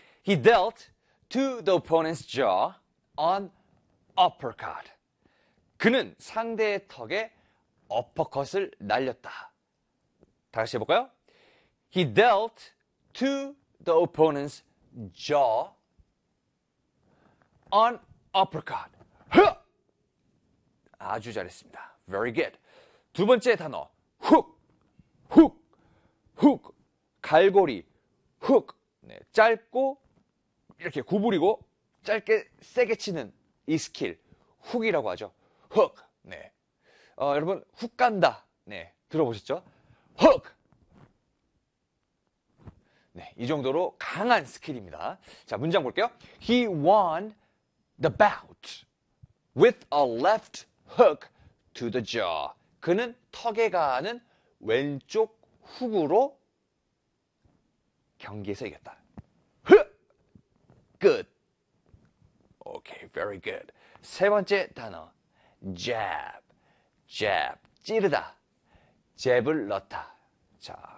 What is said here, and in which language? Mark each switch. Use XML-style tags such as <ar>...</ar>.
<en>He dealt to the opponent's jaw an uppercut.</en> <ko>그는 상대의 턱에 어퍼컷을 날렸다. 다시 해볼까요?</ko> <en>He dealt to the opponent's jaw an uppercut.</en> <ko>아주 잘했습니다.</ko> <en>Very good.</en> <ko>두 번째 단어, hook, 갈고리, hook, 네, 짧고 이렇게 구부리고 짧게 세게 치는 이 스킬, hook이라고 하죠. Hook, 네. 여러분, hook 간다, 네, 들어보셨죠? Hook, 네, 이 정도로 강한 스킬입니다. 자, 문장 볼게요.</ko> <en>He won the bout with a left hook to the jaw.</en> <ko>그는 턱에 가는 왼쪽 훅으로 경기에서 이겼다. 끝.</ko> <en>Okay, very good.</en> <ko>세 번째 단어. Jab. 찌르다. 잽을 넣다. 자.</ko>